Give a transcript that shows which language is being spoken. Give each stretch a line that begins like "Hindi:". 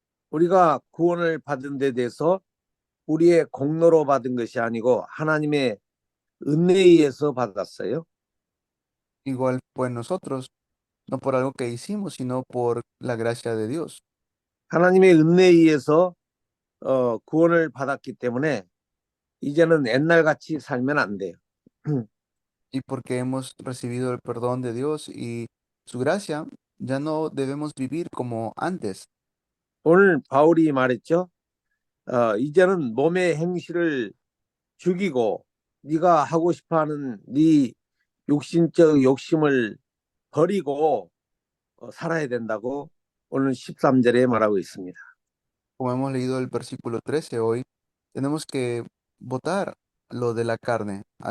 Korean: 우리가 구원을 받은 데 대해서 우리의 공로로 받은 것이 아니고 하나님의 은혜에 의해서 받았어요.
Spanish: Igual pues nosotros, no por algo que hicimos, sino por la gracia de Dios.
Korean: 하나님의 은혜에 의해서 구원을 받았기 때문에 이제는 옛날같이 살면 안 돼요.
Spanish: Y porque hemos recibido el perdón de Dios y su gracia, ya no debemos vivir como antes.
Korean: 오늘 바울이 말했죠. 이제는 몸의 행실을 죽이고 네가 하고 싶어하는 네 육신적 욕심을 버리고 살아야 된다고 오늘 13절에 말하고 있습니다.
Spanish: Como hemos leído el versículo 13 hoy, tenemos que votar lo de la carne.